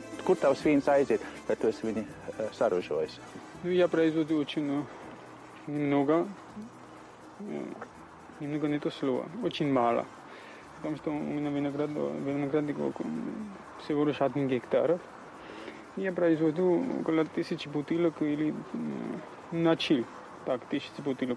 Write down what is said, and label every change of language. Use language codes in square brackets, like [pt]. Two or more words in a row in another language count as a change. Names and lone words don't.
[lv] Kur tavs vīns aiziet, kad tu esi viņu saražojis? [ru] Ну, я произвожу очень немного не то слово, очень мало. Потому что у меня виноградник всего лишь 1 гектар. Я произвожу около 1000 бутылок или начал так 1000 бутылок.